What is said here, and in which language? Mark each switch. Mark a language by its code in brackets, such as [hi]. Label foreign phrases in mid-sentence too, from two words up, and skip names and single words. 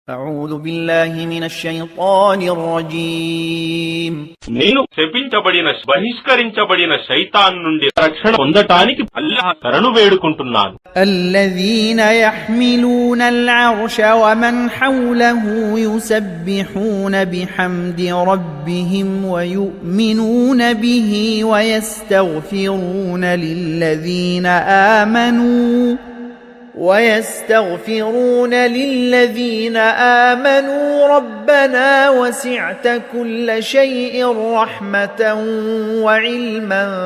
[ar] أعوذ بالله من الشيطان الرجيم [te] నేను శపించబడిన బహిష్కరించబడిన శైతాన్ నుండి రక్షణ పొందటానికి అల్లాహ్ శరణు వేడుకుంటున్నాను. [ar] الذين يحملون العرش ومن حوله يسبحون بحمد ربهم ويؤمنون به ويستغفرون للذين آمنوا ربنا وسعت كل شيء رحمة وعلما